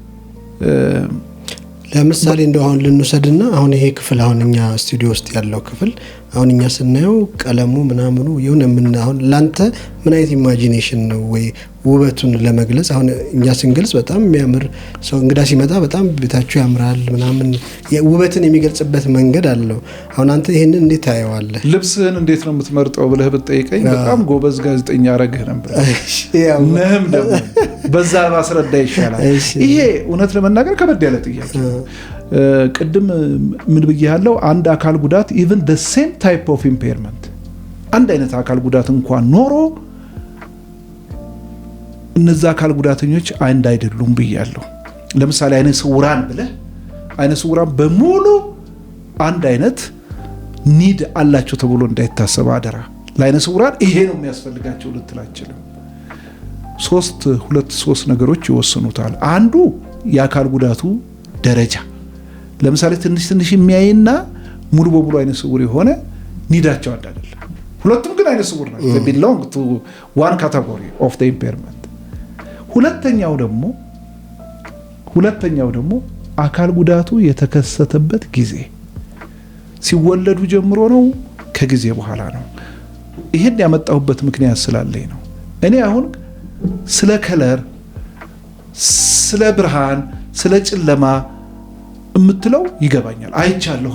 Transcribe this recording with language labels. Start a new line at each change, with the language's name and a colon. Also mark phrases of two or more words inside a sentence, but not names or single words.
Amharic: ለምሳሌ እንደው አሁን ልንወስድና አሁን ይሄ ክፍል አሁን እኛ ስቱዲዮ ውስጥ ያለው ክፍል አሁን እኛ ስናየው ቀለሙ ምናምኑ የሆነ አሁን ላንተ ምን አይነት ኢማጂኔሽን ነው ወይ ውበቱን ለመግለጽ አሁን እኛ ስንገልጽ በጣም የሚያምር ሰው እንግዳ ሲመጣ በጣም ቤታችሁ ያምራል ምናምን ውበትን የሚገልጽበት መንገድ አለው። አሁን አንተ ይሄንን እንዴት ታየዋለህ? ልብስህን እንዴት ነው የምትመርጠው ብለህ ብትጠይቀኝ በጣም ጎበዝ ጋዜጠኛ አረግህ ነበር። ነህም ደግሞ በዛ ባስረዳ ይሻላል። ይሄ እውነት ለመናገር ከበድ ያለ ጥያቄ ቅድም ምን ብያለሁ? አንድ አካል ጉዳት
English: even the same type of impairment
Amharic: አንድ አይነት አካል ጉዳት እንኳን ኖሮ እነዛ አካል ጉዳተኞች አንድ አይደሉም ብያለሁ። ለምሳሌ አይነ ስውራን ብለህ አይነ ስውራን በሙሉ አንድ አይነት ኒድ አላቸው ተብሎ እንዳይታሰብ አደራ። ለአይነ ስውራን ይሄ ነው የሚያስፈልጋቸው ልትላችልም። ሶስት ነገሮች ይወስኑታል። አንዱ የአካል ጉዳቱ ደረጃ። ለምሳሌ ትንሽ የሚያይና ሙሉ በሙሉ አይነ ስውር የሆነ ኒዳቸው አንድ አይደለም። ሁለቱም ግን አይነ ስውር ናቸው።
English: they belong to one category of the impairment።
Amharic: ሁለተኛው ደግሞ አካል ጉዳቱ የተከሰተበት ጊዜ ሲወለዱ ጀምሮ ነው ከጊዜ በኋላ ነው? ይሄን ያመጣሁበት ምክንያት ስላለኝ ነው። እኔ አሁን ስለ ከለር፣ ስለ ብርሃን፣ ስለ ጨለማ እምትለው ይገባኛል፣ አይቻለሁ።